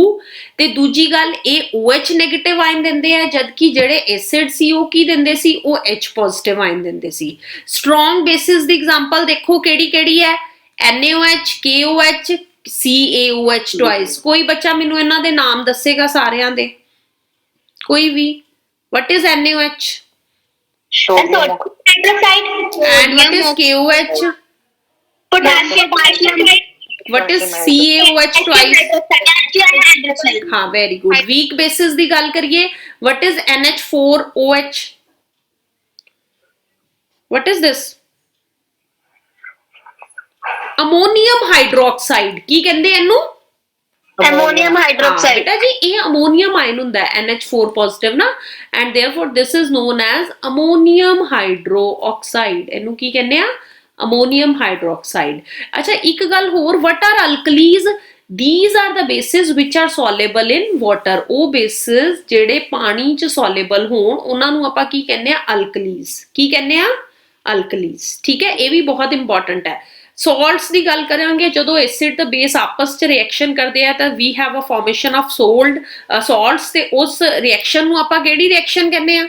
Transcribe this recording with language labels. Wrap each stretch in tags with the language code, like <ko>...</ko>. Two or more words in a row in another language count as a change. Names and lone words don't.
<pa>ਤੇ ਦੂਜੀ ਗੱਲ ਇਹ OH</pa> <en>negative ion</en> <pa>ਦਿੰਦੇ ਆ ਜਦਕਿ ਜਿਹੜੇ ਐਸਿਡ ਸੀ ਉਹ ਕੀ ਦਿੰਦੇ ਸੀ? ਉਹ H</pa> <en>positive ion</en> <pa>ਦਿੰਦੇ ਸੀ।</pa> <en>strong bases</en> <pa>ਦੀ ਐਗਜ਼ਾਮਪਲ ਦੇਖੋ ਕਿਹੜੀ ਕਿਹੜੀ ਹੈ? NaOH, KOH, CaOH ਟਵਾਈਸ। ਕੋਈ ਬੱਚਾ ਮੈਨੂੰ ਇਹਨਾਂ ਦੇ ਨਾਮ ਦੱਸੇਗਾ ਸਾਰਿਆਂ ਦੇ? ਕੋਈ ਵੀ?</pa> <en>What is NaOH? And what is KOH? Potassium hydroxide. What is CaOH twice? हाँ very good. Weak bases</en> <pa>ਦੀ ਗੱਲ ਕਰੀਏ,</pa> <en>what is NH4OH? What is this? ammonium hydroxide.</en> <pa>ਕੀ ਕਹਿੰਦੇ ਇਹਨੂੰ?</pa> <en>Ammonium hydroxide.</en> <pa>ਬੇਟਾ ਜੀ ਇਹ</pa> <en>ammonium ion</en> <pa>ਹੁੰਦਾ ਹੈ NH4 ਪੋਜ਼ਿਟਿਵ ਨਾ</pa> <en>and therefore this is known as ammonium hydroxide.</en> <pa>ਇਹਨੂੰ ਕੀ ਕਹਿੰਦੇ ਆ?</pa> <en>ammonium hydroxide.</en> <pa>ਅੱਛਾ ਇੱਕ ਗੱਲ ਹੋਰ,</pa> <en>what are alkalis? These are the bases which are soluble in water.</en> <pa>ਉਹ bases ਜਿਹੜੇ ਪਾਣੀ 'ਚ soluble ਹੋਣ ਉਹਨਾਂ ਨੂੰ ਆਪਾਂ ਕੀ ਕਹਿੰਦੇ ਆ? alkalis। ਕੀ ਕਹਿੰਦੇ ਆ? alkalis, ਠੀਕ ਹੈ। ਇਹ ਵੀ ਬਹੁਤ ਇੰਪੋਰਟੈਂਟ ਹੈ। ਸੋਲਟਸ ਦੀ ਗੱਲ ਕਰਾਂਗੇ, ਜਦੋਂ ਐਸਿਡ ਤੇ ਬੇਸ ਆਪਸ 'ਚ ਰਿਐਕਸ਼ਨ ਕਰਦੇ ਆ ਤਾਂ</pa> <en>we have a formation of salts</en> <pa>ਤੇ ਉਸ ਰਿਐਕਸ਼ਨ ਨੂੰ ਆਪਾਂ ਕਿਹੜੀ ਰਿਐਕਸ਼ਨ ਕਹਿੰਦੇ ਆ?</pa>